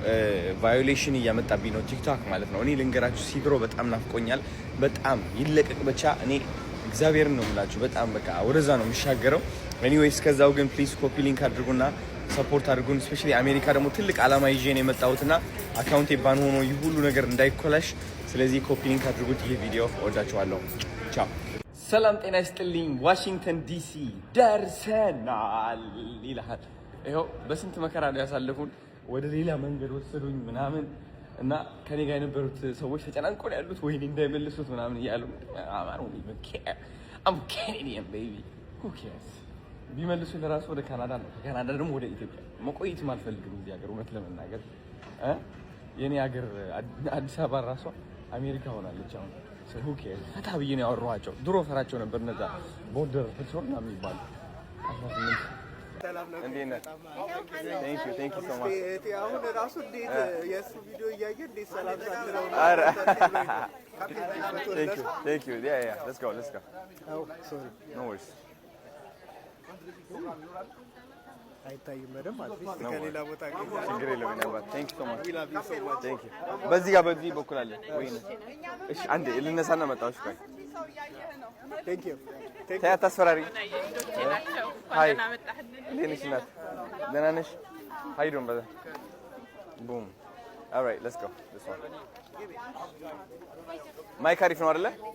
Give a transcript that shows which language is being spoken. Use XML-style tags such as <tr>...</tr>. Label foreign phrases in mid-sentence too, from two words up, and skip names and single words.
<am>ቫዮሌሽን እያመጣብኝ ነው ቲክቶክ ማለት ነው። እኔ ልንገራችሁ ሲግሮ በጣም ናፍቆኛል። በጣም ይለቀቅ ብቻ። እኔ እግዚአብሔርን ነው የምላችሁ። በጣም በቃ ወደዛ ነው የሚሻገረው። ኤኒዌይስ ከዛው ግን</am> <en>please copy link</en> <am>አድርጉና ሰፖርት አድርጉን። ስፔሻሊ አሜሪካ ደግሞ ትልቅ አላማ ይዤ ነው የመጣሁትና አካውንቴ ባን ሆኖ ይህ ሁሉ ነገር እንዳይኮላሽ፣ ስለዚህ</am> <en>copy link</en> <am>አድርጉት። ይሄ ቪዲዮ ወዳችኋለሁ። ቻው። ሰላም ጤና ይስጥልኝ። ዋሽንግተን ዲሲ ደርሰናል ይላል። ይኸው በስንት መከራ ነው ያሳለፉን። ወደ ሌላ መንገድ ወሰዱኝ ምናምን እና ከኔ ጋር የነበሩት ሰዎች ተጨናንቆ ነው ያሉት። ወይኔ እንዳይመልሱት ምናምን እያሉ</am> <en>I'm Canadian baby who cares</en> <am>ቢመልሱ ለራሱ ወደ ካናዳ ነው፣ ከካናዳ ደግሞ ወደ ኢትዮጵያ መቆየትም አልፈልግም እዚህ ሀገር። እውነት ለመናገር የኔ ሀገር አዲስ አበባ ራሷ አሜሪካ ሆናለች አሁን።</am> <en>who cares</en> <am>ፈታ ብዬ ነው ያወራኋቸው። ድሮ ፈራቸው ነበር እነዛ</am> <en>border patrol</en> <am>ነው የሚባሉ። እንዴት ነህ?</am> <en>Thank you so much።</en> <am>አሁን ራሱ እንዴት የሱ ቪዲዮ እያየ እንዴት ሰላም ሳትለው</am> <en>Thank you. Yeah. Let's go. Oh, sorry. No worries.</en> <am>አይታይም በደምብ አትሊስት ከሌላ ቦታ ግን ችግር የለውም ነበር።</am> <en>Thank you so much. We love you so much. Thank you.</en> <am>በዚህ በኩል አለ ወይ? እሺ አንዴ ልነሳና መጣሁሽ። ቆይ</am> <en>Thank you.</en> <am>ታያ ታስፈራሪ። ሃይ ለኔሽ ናት። ደህና ነሽ?</am> <en>How you doing brother? Boom. All right, let's go. This one.</en> <am>ማይክ አሪፍ ነው አይደለ?</am>